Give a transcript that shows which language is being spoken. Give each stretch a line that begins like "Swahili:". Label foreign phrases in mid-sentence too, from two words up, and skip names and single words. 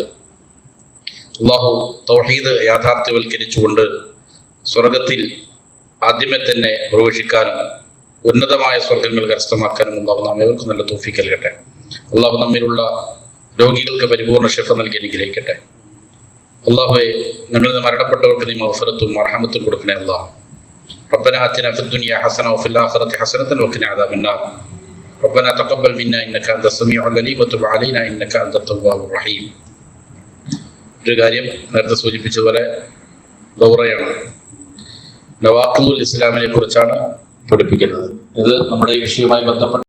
Malayalam: അല്ലാഹു തൗഹീദ് യാഥാർത്ഥ്യവൽക്കരിച്ചുകൊണ്ട് സ്വർഗത്തിൽ ആദ്യമേ തന്നെ പ്രവേശിക്കാനും ഉന്നതമായ സ്വർഗങ്ങൾ കരസ്ഥമാക്കാനും അല്ലാഹു നാം ഏവർക്കും നല്ല തൗഫീഖ് നൽകട്ടെ. അല്ലാഹു നമ്മിലുള്ള രോഗികൾക്ക് പരിപൂർണ്ണ ശിഫ നൽകി അനുഗ്രഹിക്കട്ടെ. അല്ലാഹുവേ, ഞങ്ങളിൽ നിന്ന് മരണപ്പെട്ടവർക്ക് നീ മഗ്ഫിറത്തും മർഹമത്തും കൊടുക്കണേ.
Arabic: അല്ലാഹു ربنا آتنا في الدنيا حسنة وفي الآخرة حسنة وقنا عذاب النار. ربنا تقبل منا إنك أنت السميع العليم وتب علينا إنك أنت التواب الرحيم.
Malayalam: ഒരു കാര്യം നേരത്തെ സൂചിപ്പിച്ചതുപോലെ ദൗറയാണ്,
Arabic: نواقض الإسلام
Malayalam: കുറിച്ചാണ് പഠിപ്പിക്കുന്നത്. ഇത് നമ്മുടെ ഈ വിഷയവുമായി ബന്ധപ്പെട്ട